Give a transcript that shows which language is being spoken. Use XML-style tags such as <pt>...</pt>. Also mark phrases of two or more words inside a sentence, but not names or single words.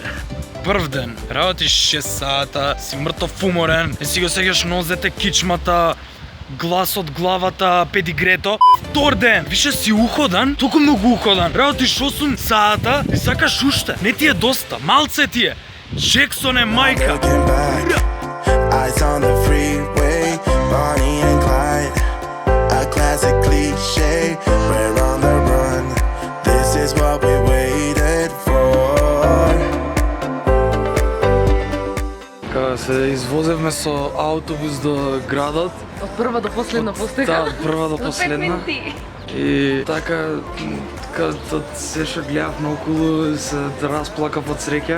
<mk>Прв ден, работиш 6 сата, си мртов уморен, не си го сеќаш нозете, кичмата, гласот, главата, педигрето. Втор ден, више си уходан, толку многу уходан. Работиш 8 сата и сакаш уште. Не ти е доста, малце ти е. Джексон е мајка.</mk> <en>Looking back, eyes on the freeway, Bonnie and Clyde, a classic cliche. We're on the run. This is what we waited for.</en> <mk>Кога се извозевме со автобус до градот. Од прва до последна постека. Да, од прва до последна. И така, кога се што гледав наоколу, се расплакав од среќа.</mk>